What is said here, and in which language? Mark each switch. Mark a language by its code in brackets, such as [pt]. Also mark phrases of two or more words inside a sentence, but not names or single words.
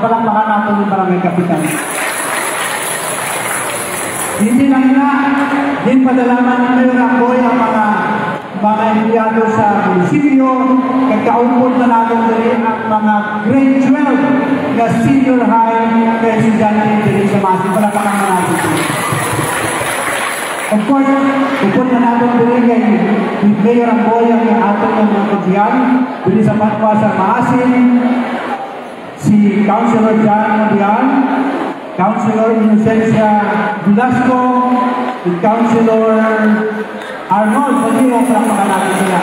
[tl] Palakpakan natin yung barangay kapitan. Hindi lang na, din padalaman ng Mayor Amboy ang mga empleyado sa munisipyo, kagkaupod na natin din ang mga grade 12 na [en] senior high [tl] presidente din sa Maasin. Palakpakan na natin. [en] Of course, [hil] upod na natin din kay Mayor Amboy ang ating mga kutiyan, din sa Patwa sa Maasin, si Councilor John Modian, Councilor Inocencia Velasco, si Councilor Arnold, pag-iwang palakpakan natin sila.